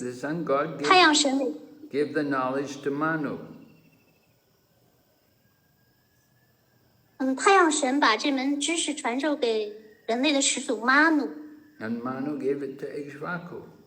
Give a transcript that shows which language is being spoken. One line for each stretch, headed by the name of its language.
English: The sun god gave the knowledge to Manu.
Chinese: 太阳神把这门知识传授给人类的始祖 Manu。
English: And Manu gave it to Ikshvaku.